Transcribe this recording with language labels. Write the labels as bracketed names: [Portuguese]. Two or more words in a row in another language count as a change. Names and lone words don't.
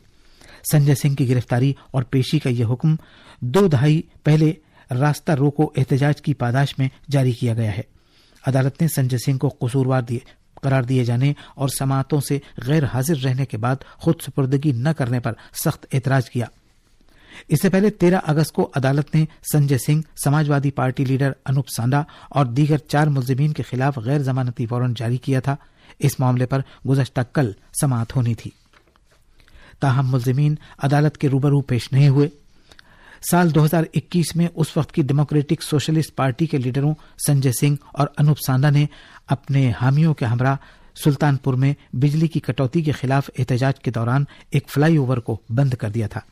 [Urdu] سنجے سنگھ کی گرفتاری اور پیشی کا یہ حکم 2 دہائی پہلے راستہ روکو احتجاج کی پاداش میں جاری کیا گیا ہے۔ عدالت نے سنجے سنگھ کو قصوروار قرار دیے جانے اور سماعتوں سے غیر حاضر رہنے کے بعد خود سپردگی نہ کرنے پر سخت اعتراض کیا۔ اس سے پہلے 13 اگست کو عدالت نے سنجے سنگھ، سماجوادی پارٹی لیڈر انوپ سانڈا اور دیگر 4 ملزمین کے خلاف غیر ضمانتی وارنٹ جاری کیا تھا۔ اس معاملے پر گزشتہ کل سماعت ہونی تھی، تاہم ملزمین عدالت کے روبرو پیش نہیں ہوئے۔ سال 2021 میں اس وقت کی ڈیموکریٹک سوشلسٹ پارٹی کے لیڈروں سنجے سنگھ اور انوپ سانڈا نے اپنے حامیوں کے ہمراہ سلطان پور میں بجلی کی کٹوتی کے خلاف احتجاج کے دوران ایک فلائی اوور کو بند کر دیا تھا۔